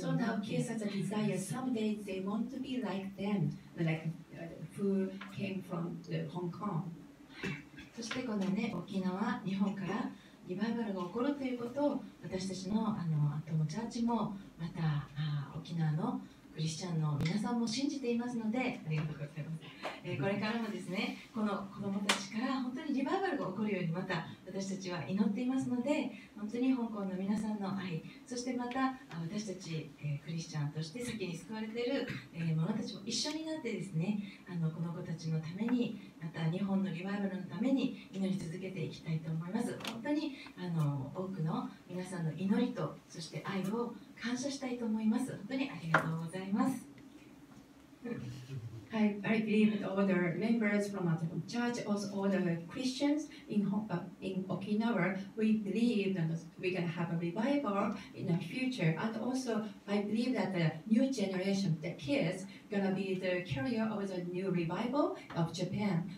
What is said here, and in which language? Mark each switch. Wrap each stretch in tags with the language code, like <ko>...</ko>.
<en>So</en> <ja>にな</ja> <en>now</en> <ja>って</ja> <en>kids has a desire. Someday they want to be like them, like who came from the Hong Kong.</en> <ja>そしてこのね沖縄日本からリバイバルが起こるということを私たちの後のチャーチもまた沖縄のクリスチャンの皆さんも信じていますのでありがとうございます、これからもですねこの子どもたちから本当にリバイバルが起こるようにまた私たちは祈っていますので本当に香港の皆さんの愛そしてまた私たち、クリスチャンとして先に救われている、者たちも一緒になってですねこの子たちのためにまた日本のリバイバルのために祈り続けていきたいと思います。本当に多くの皆さんの祈りとそして愛を感謝したいと思います。本当にありがとうございます。</ja> <en>I believe that all the members from our church, also all the Christians in Okinawa, we believe that we're going to have a revival in the future. And also, I believe that the new generation, the kids, going to be the carrier of the new revival of Japan.</en>